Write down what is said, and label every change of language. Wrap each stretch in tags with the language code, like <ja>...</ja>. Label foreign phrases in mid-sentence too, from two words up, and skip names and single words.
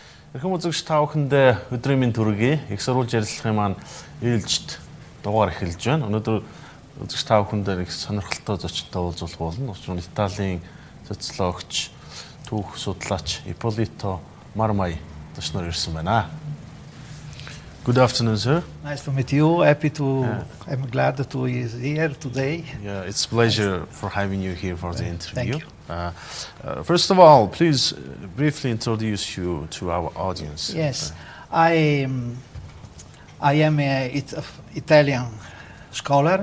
<mn>Эрхэм үзэгч та бүхэндээ өдрийн мэнд хүргэе. Их сурвалж ярилцлагын маань ээлжид дугаар эхэлж байна. Өнөөдөр үзэгч та бүхэндээ их сонирхолтой зочинтой уулзах болно. Учир нь Италийн социологч, түүх судлаач Ippolito Marmai зочноор ирсэн байна.</mn> <en>Good afternoon, sir. Nice to meet you. I'm glad to be here today. Yeah, it's a pleasure for having you here for the interview. Thank you. First of all, please briefly introduce you to our audience. Yes, I am an Italian scholar.</en>